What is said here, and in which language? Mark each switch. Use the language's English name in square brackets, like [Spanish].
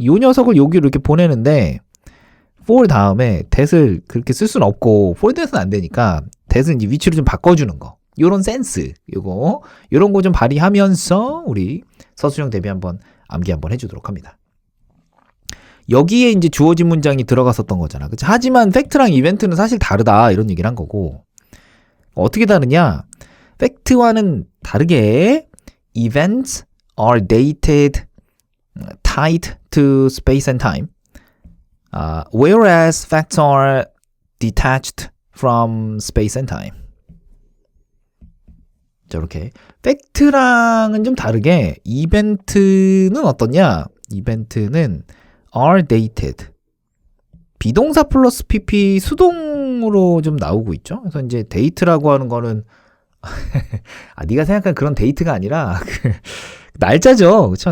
[Korean] 요 녀석을 여기로 이렇게 보내는데 for 다음에 that을 그렇게 쓸 수는 없고 for that은 안 되니까 that은 이제 which로 좀 바꿔주는 거 요런 센스 요런 거 좀 발휘하면서 우리 서술형 대비 한번 암기 한번 해주도록 합니다. 여기에 이제 주어진 문장이 들어갔었던 거잖아. 그치? 하지만 팩트랑 이벤트는 사실 다르다 이런 얘기를 한 거고 어떻게 다르냐? 팩트와는 다르게 [English] events are dated tied to space and time whereas facts are detached from space and time. [Korean] 자, 이렇게 팩트랑은 좀 다르게 이벤트는 어떠냐? 이벤트는 [English] are dated [Korean] 비동사 플러스 pp 수동으로 좀 나오고 있죠. 그래서 이제 date라고 하는 거는 네가 생각한 그런 데이트가 아니라 날짜죠. 그렇죠?